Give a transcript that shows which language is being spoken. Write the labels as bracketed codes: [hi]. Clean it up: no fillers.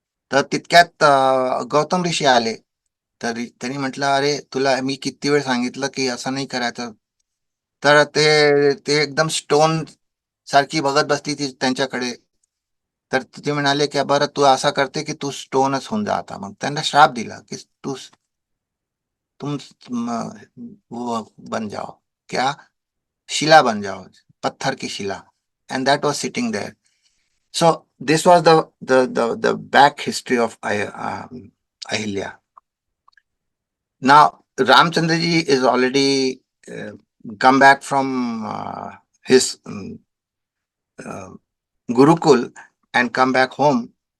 [mr] तर तितक्यात गौतम ऋषी आले. तर त्यांनी म्हटलं, अरे तुला मी किती वेळ सांगितलं की असं नाही करायचं. तर ते ते एकदम स्टोन सारखी बघत बसली ती त्यांच्याकडे. तर ते म्हणाले की बरं तू असं करते की तू स्टोनच होऊन जा आता. मग त्यांना श्राप दिला की [hi] तू तुम वो बन जाओ, क्या शिला बन जाओ, पत्थर की शिला. [en] And that was sitting there. So this was the back history of Ahilya. Now Ramchandraji is already come back from his Gurukul and come back home.